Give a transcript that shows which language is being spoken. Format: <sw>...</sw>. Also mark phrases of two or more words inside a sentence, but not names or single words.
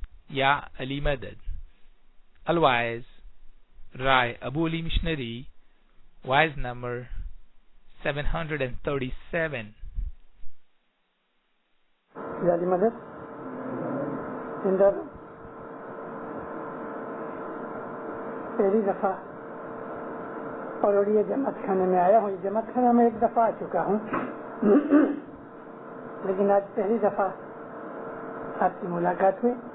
<ar>يا علي مدد.</ar> <en>Otherwise, Rai Abu Ali Missionary, wise number 737.</en> <ar>يا علي مدد,</ar> <ur>پہلی دفعہ پروڑیہ جماعت خانے میں آیا ہوں. جماعت خانہ میں ایک دفعہ آ چکا ہوں, لیکن آج پہلی دفعہ آپ کی ملاقات ہوئی.</ur>